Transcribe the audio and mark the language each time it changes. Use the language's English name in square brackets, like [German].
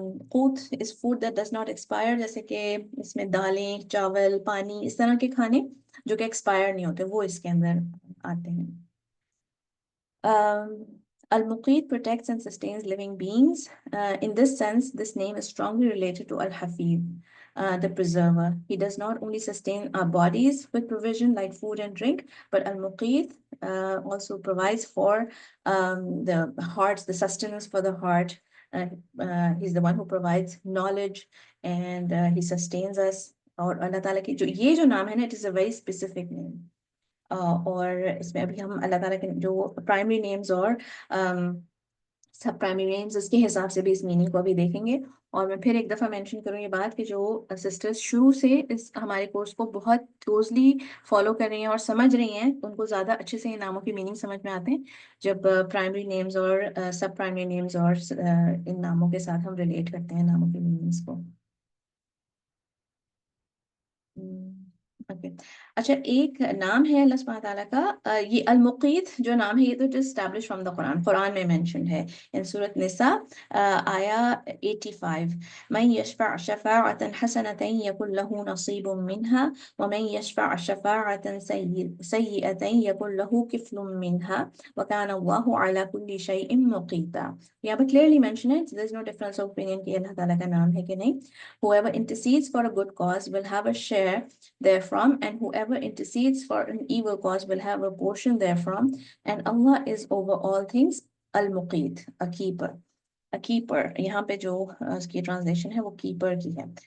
[English] قوت is food that does not expire, [Urdu] جیسے کہ اس میں دالیں، چاول، پانی، اس طرح کے کھانے جو کہ ایکسپائر نہیں ہوتے وہ اس کے اندر آتے ہیں. [English] Al-Muqit protects and sustains living beings. In this sense, this name is strongly related to Al-Hafiz, the preserver. He does not only sustain our bodies with provision like food and drink, but Al-Muqit also provides for the hearts, the sustenance for the heart. He's the one who provides knowledge, and he sustains us. [Urdu] اور اللہ تعالیٰ کی جو یہ جو نام ہے نا، [English] it is a very specific name. [Urdu] اور اس میں ابھی ہم اللہ تعالیٰ کے جو پرائمری نیمز اور سب پرائمری نیمز اس کے حساب سے بھی اس میننگ کو ابھی دیکھیں گے. اور میں پھر ایک دفعہ مینشن کروں یہ بات کہ جو سسٹرز شروع سے اس ہمارے کورس کو بہت کلوزلی فالو کر رہی ہیں اور سمجھ رہی ہیں، ان کو زیادہ اچھے سے ان ناموں کی میننگ سمجھ میں آتے ہیں جب پرائمری نیمز اور سب پرائمری نیمز اور ان ناموں کے ساتھ ہم ریلیٹ کرتے ہیں ناموں کی میننگس کو. اچھا، ایک نام ہے اللہ سبحانہ تعالیٰ کا، یہ المقیت جو نام ہے یہ تو [English] establish from the Quran [Urdu] میں مینشنڈ ہے ان سورۃ نساء آیا 85. [Arabic] من یشفع شفاعة حسنة یکن له نصیب منها ومن یشفع شفاعة سیئة یکن له کفل منها وکان اللہ علی کل شیء مقیتا. یہاں پہ clearly mentioned ہے, [English] there is no difference of opinion [Arabic] کہ اللہ تعالیٰ کا نام ہے کہ نہیں. [English] Whoever intercedes for a good cause will have a share therefrom, and whoever intercedes for an evil cause will have a portion therefrom, and Allah is over all things. Al-Muqit, a keeper. [Urdu] A keeper, یہاں پہ جو اس کی translation ہے وہ keeper کی ہے.